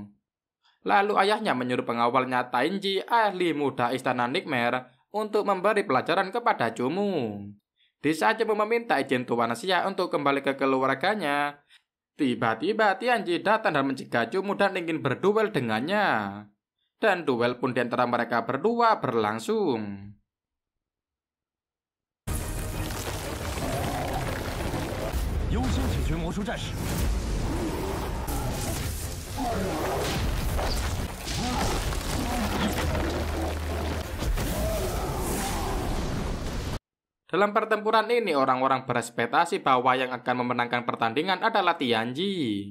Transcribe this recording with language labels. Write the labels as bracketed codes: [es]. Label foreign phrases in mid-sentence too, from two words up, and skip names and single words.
[id] Lalu ayahnya menyuruh pengawalnya Tainji, ahli muda Istana Nightmare, untuk memberi pelajaran kepada Cumu. Di saat Cumu meminta izin Tuan Xia untuk kembali ke keluarganya, Tiba-tiba Tianji datang dan mencegah Cumu dan ingin berduel dengannya. Dan duel pun di antara mereka berdua berlangsung. [zh] 优先解决魔术战士。 [id] Dalam pertempuran ini, orang-orang berekspektasi bahwa yang akan memenangkan pertandingan adalah Tianji.